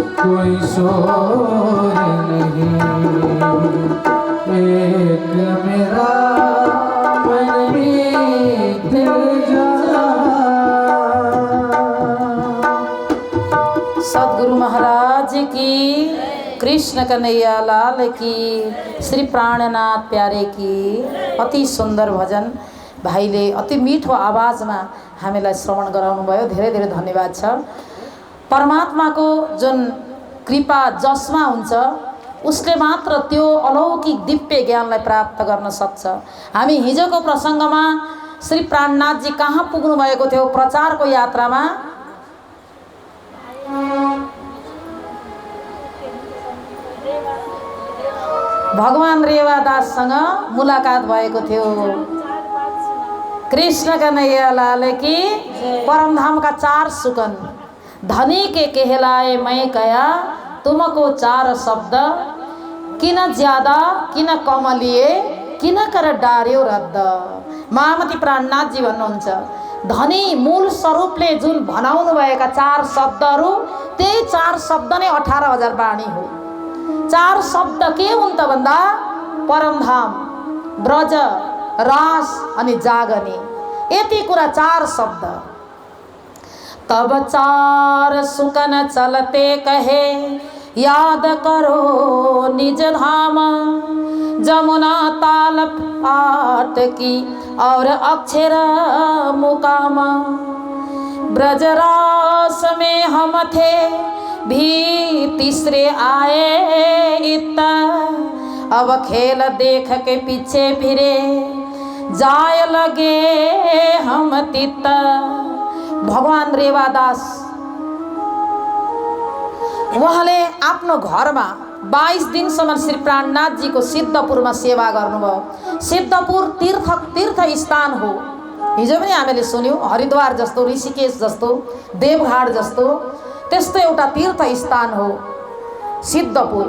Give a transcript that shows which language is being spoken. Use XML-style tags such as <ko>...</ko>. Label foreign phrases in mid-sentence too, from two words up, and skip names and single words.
<hi>कोई शोर नहीं, एक मेरा मन बीत जा। सद्गुरु महाराज की, कृष्ण कन्हैया लाल की, श्री प्राणनाथ प्यारे की।</hi> <ne>अति सुंदर भजन भाइले अति मिठो आवाजमा हामीलाई श्रवण गराउनु भयो। धेरै धेरै धन्यवाद छ। परमात्माको जुन कृपा जसमा हुन्छ उसले मात्र त्यो अलौकिक दिव्य ज्ञानलाई प्राप्त गर्न सक्छ। हामी हिजोको प्रसङ्गमा श्री प्राणनाथजी कहाँ पुग्नु भएको थियो प्रचारको यात्रामा? भगवान रेवादाससँग मुलाकात भएको थियो।</ne> <hi>कृष्ण कन्हैया लाल की। परमधाम का 4 सुकन, धनी के कहलाए मैं कया, तुमको 4 शब्द, किन ज्यादा किन कम लिए, किन कर डार्यो रद्द।</hi> <ne>महामती प्राणनाथजी भन्नुहुन्छ धनी मूल स्वरूपले जुन भनाउनु भएका 4 शब्दहरू, त्यही 4 शब्द नै 18,000 वाणी हो। 4 शब्द के हुन् त भन्दा परमधाम, ब्रज, रास अनि जागनी। यति कुरा 4 शब्द।</ne> <hi>तब 4 सुकन चलते कहे, याद करो निज धाम, जमुना ताल पाट की और अक्षर मुकाम। ब्रजरास में हम थे भी तीसरे आए इतना, अब खेल देख के पीछे फिरे, जाय लगे हम तिता।</hi> <ne>भगवान रेवादास उहाँले आफ्नो घरमा 22 दिनसम्म श्री प्राणनाथजीको सिद्धपुरमा सेवा गर्नुभयो। सिद्धपुर तीर्थ स्थान हो। हिजो पनि हामीले सुन्यौँ, हरिद्वार जस्तो, ऋषिकेश जस्तो, देवघाट जस्तो त्यस्तो एउटा तीर्थ स्थान हो सिद्धपुर।</ne>